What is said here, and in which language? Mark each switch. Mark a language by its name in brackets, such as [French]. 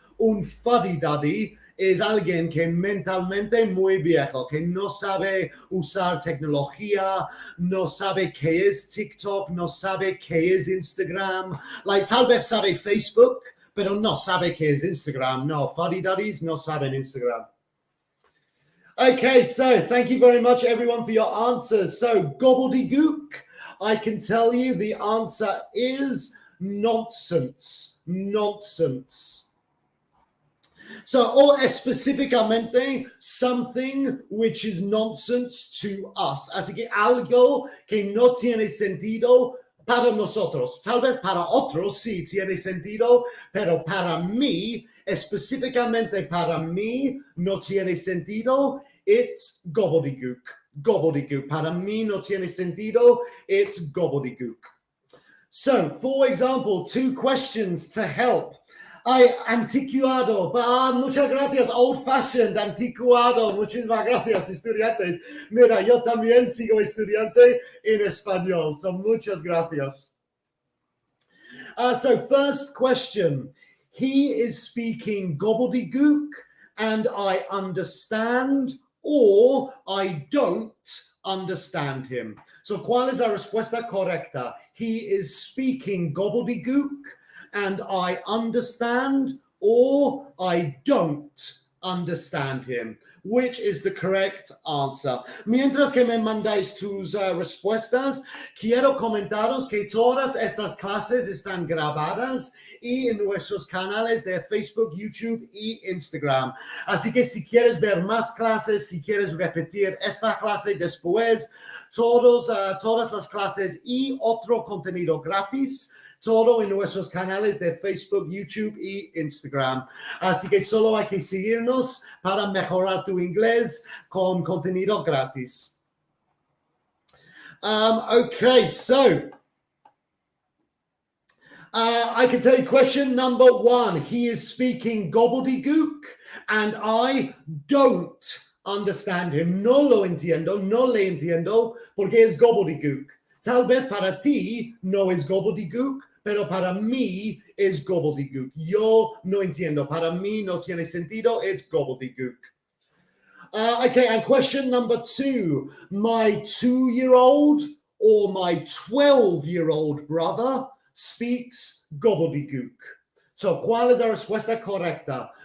[Spanish] Un fuddy-duddy es alguien que mentalmente muy viejo, que no sabe usar tecnología, no sabe qué es TikTok, no sabe qué es Instagram. Like, tal vez sabe Facebook, pero no sabe qué es Instagram. No, fuddy-duddies no saben Instagram. [English] Okay, so thank you very much, everyone, for your answers. So, gobbledygook, I can tell you the answer is nonsense. Nonsense. So, or específicamente, something which is nonsense to us. [Spanish] Así que algo que no tiene sentido para nosotros. Tal vez para otros sí tiene sentido, pero para mí, específicamente para mí, no tiene sentido. It's gobbledygook. Gobbledygook. Para mí no tiene sentido. [English] It's gobbledygook. So, for example, 2 questions to help. [Spanish] Anticuado. Muchas gracias. Old-fashioned, anticuado. Muchísimas gracias, estudiantes. Mira, yo también sigo estudiante en español. [English] So, muchas gracias. So, first question. He is speaking gobbledygook, and I understand, or I don't understand him. [Spanish] So, ¿cuál es la respuesta correcta? [English] He is speaking gobbledygook, and I understand, or I don't understand him. Which is the correct answer? [Spanish] Mientras que me mandáis tus respuestas, quiero comentaros que todas estas clases están grabadas y en nuestros canales de Facebook, YouTube y Instagram. Así que si quieres ver más clases, si quieres repetir esta clase después, todas las clases y otro contenido gratis, todo en nuestros canales de Facebook, YouTube y Instagram. Así que solo hay que seguirnos para mejorar tu inglés con contenido gratis. [English] Okay, so I can tell you question number 1. He is speaking gobbledygook and I don't understand him. [Spanish] No lo entiendo, no le entiendo porque es gobbledygook. Tal vez para ti no es gobbledygook, pero para mí es gobbledygook. Yo no entiendo. Para mí no tiene sentido. [English] It's gobbledygook. Okay, and question number 2. My 2-year-old or my 12-year-old brother speaks gobbledygook. [Spanish] So, ¿cuál es la respuesta correcta?